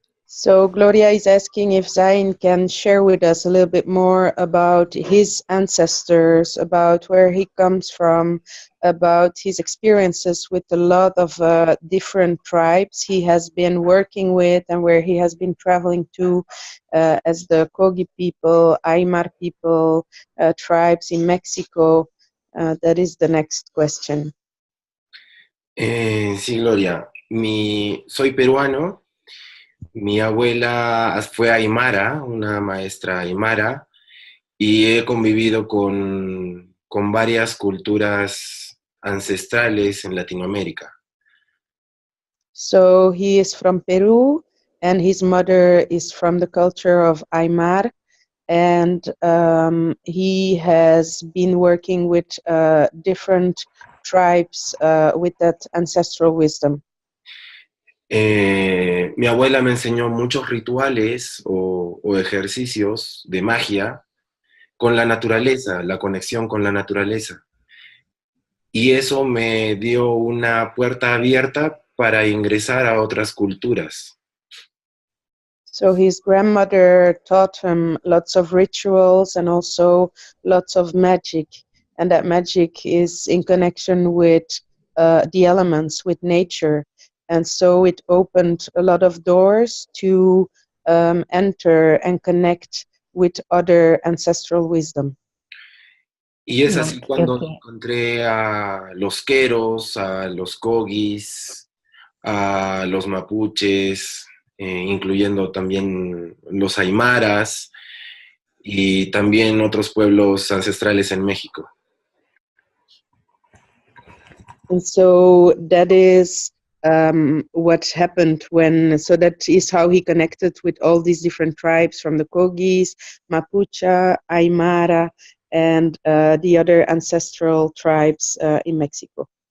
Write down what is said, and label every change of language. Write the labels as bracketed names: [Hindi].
[English] So Gloria is asking if Zain can share with us a little bit more about his ancestors, about where he comes from, about his experiences with a lot of different tribes he has been working with and where he has been traveling to as the Kogi people, Aymar people, tribes in Mexico. That is the next question. [Spanish] Sí, Gloria. Soy peruano. Mi abuela fue aymara, una maestra aymara, y he convivido con varias culturas ancestrales en Latinoamérica. [English] So he is from Peru, and his mother is from the culture of Aymar, and he has been working with different tribes with that ancestral wisdom. [Spanish] Mi abuela me enseñó muchos rituales o ejercicios de magia con la naturaleza, la conexión con la naturaleza. Y eso me dio una puerta abierta para ingresar a otras culturas. [English] So his grandmother taught him lots of rituals and also lots of magic, and that magic is in connection with the elements, with nature. And so it opened a lot of doors to enter and connect with other ancestral wisdom. [Spanish] Y es así cuando [English] Okay. [Spanish] encontré a los queros, a los cogis, a los mapuches, incluyendo también los aymaras y también otros pueblos ancestrales en México. [English] And so that is what happened so that is how he connected with all these different tribes from the Kogis, Mapuche, Aymara, and the other ancestral tribes in Mexico.